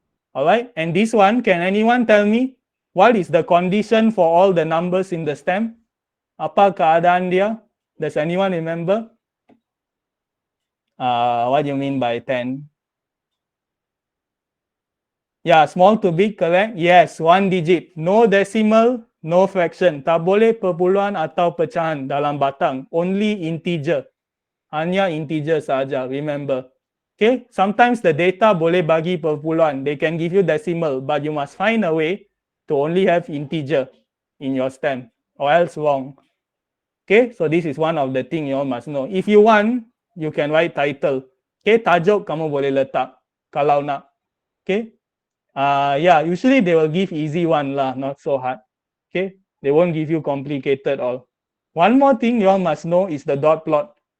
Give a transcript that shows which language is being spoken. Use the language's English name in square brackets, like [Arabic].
[English] Alright, and this one, can anyone tell me what is the condition for all the numbers in the stem? [Malay] Apa keadaan dia? [English] Does anyone remember? What do you mean by 10? Yeah, small to big, correct? Yes, 1 digit. No decimal, no fraction. [Malay] Tak boleh perpuluhan atau pecahan dalam batang. [English] Only integer. [Malay] Hanya integer saja, [English] remember. Okay, sometimes the data [Malay] boleh bagi perpuluhan. [English] They can give you decimal, but you must find a way to only have integer in your stem, or else wrong. Okay, so this is one of the thing you all must know. If you want, you can write title. [Malay] Okay, tajuk kamu boleh letak kalau nak. [English] Okay, yeah, usually they will give easy one lah, not so hard. Okay, they won't give you complicated all. One more thing you all must know is the dot plot.